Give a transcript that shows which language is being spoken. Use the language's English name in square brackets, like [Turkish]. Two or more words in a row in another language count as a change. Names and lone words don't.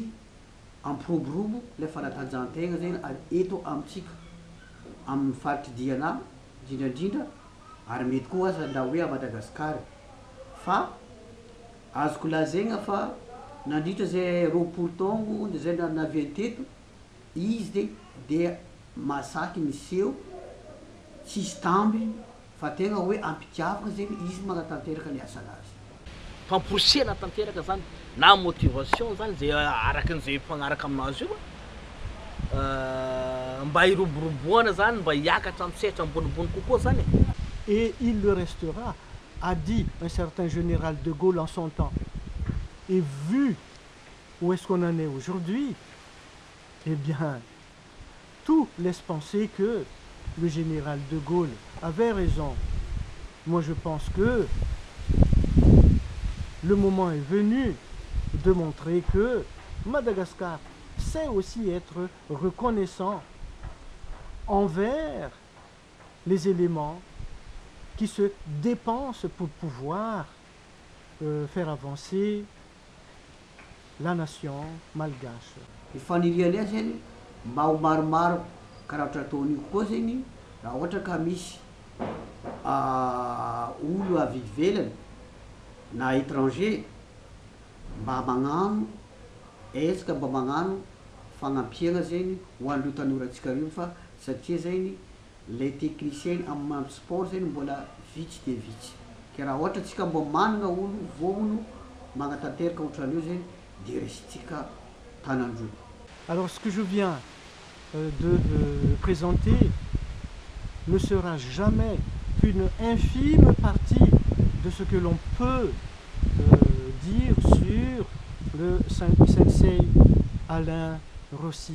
[Malagasy] ampiroborobo le fanatanjahantegna zegny eto amitsika amin'ny faritry diana indrindrandrindra ary mety koa aza nda hoe a Madagasikara fa azoko lazaigna fa nandritra zay roapolo taogno de zay naviany teto izy de masaky miseho tsisy tamby fa tegna hoe ampitiavana zegny izy magnatanteraka ny asanazy famporosena tanteraka zany na motivation zany zay arakan'izay fagnaraka aminazy io mba hiroboroboana zany mba hiakatra am'sehatra ambonimbony kokoa zany [French] et il le restera, a dit un certain général de Gaulle en son temps. Et vu où est-ce qu'on en est aujourd'hui, eh bien, tout laisse penser que le général de Gaulle avait raison. Moi, je pense que le moment est venu de montrer que Madagascar sait aussi être reconnaissant envers les éléments qui se dépensent pour pouvoir faire avancer la nation malgache. [Malagasy] Ifanirianay zany mba ho maromaro karaha ohatra ataon'io koa zegny raha ohatra ka misy olo avy ivelany na étranger mba magnano ezaka mba magnano fagnampiagna zegny ho an'ireo tanorantsika reo fa satria zegny [French] les techniciens [Malagasy] amin'ny sport zegny mbola vitsy de vitsy ke raha ohatra tsika mbo manana olo vomono magnatanteraka ohatran'io zegny de resitsika tanandroa. [French] Alors ce que je viens de présenter ne sera jamais qu'une infime partie de ce que l'on peut dire sur le sensei Alain Rossi.